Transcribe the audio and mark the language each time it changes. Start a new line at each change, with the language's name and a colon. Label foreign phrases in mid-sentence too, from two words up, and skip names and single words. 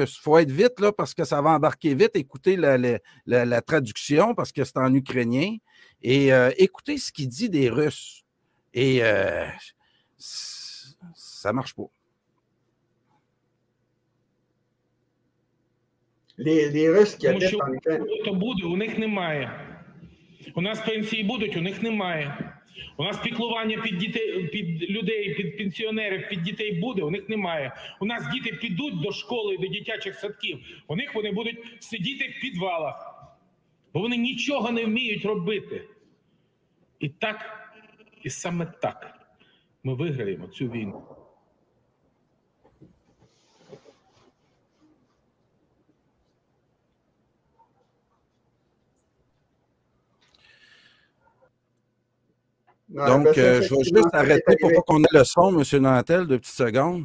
French: Il faut être vite, là, parce que ça va embarquer vite. Écoutez la traduction, parce que c'est en ukrainien. Et écoutez ce qu'il dit des Russes. Et ça ne marche pas. Les Russes qui habitent en Ukraine.
Ukrainian: Хто буде, у них немає. У нас пенсії будуть, у них немає. У нас піклування під дітей, під людей, під пенсіонерів, під дітей буде, у них немає. У нас діти підуть до школи, до дитячих садків, у них вони будуть сидіти в підвалах, бо вони нічого не вміють робити. І так, і саме так ми виграємо цю війну.
French: Donc, je vais juste arrêter pour pas qu'on ait le son, M. Nantel, 2 petites secondes.